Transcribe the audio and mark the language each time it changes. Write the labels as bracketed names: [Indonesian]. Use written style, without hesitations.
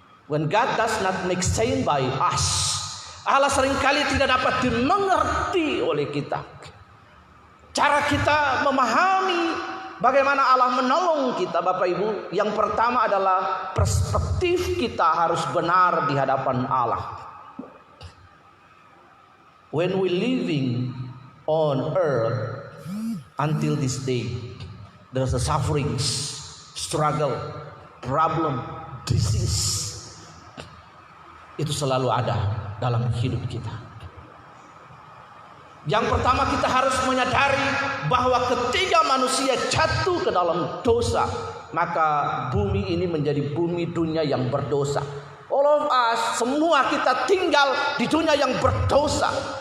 [English] When God does not make sense by us, [Indonesian] Allah seringkali tidak dapat dimengerti oleh kita. Cara kita memahami bagaimana Allah menolong kita, Bapak Ibu, yang pertama adalah perspektif kita harus benar di hadapan Allah. [English] When we living on earth until this day, there's a sufferings, struggle, problem, disease. [Indonesian] Itu selalu ada dalam hidup kita. Yang pertama kita harus menyadari bahwa ketika manusia jatuh ke dalam dosa, maka bumi ini menjadi bumi dunia yang berdosa. [English] All of us, [Indonesian] semua kita tinggal di dunia yang berdosa.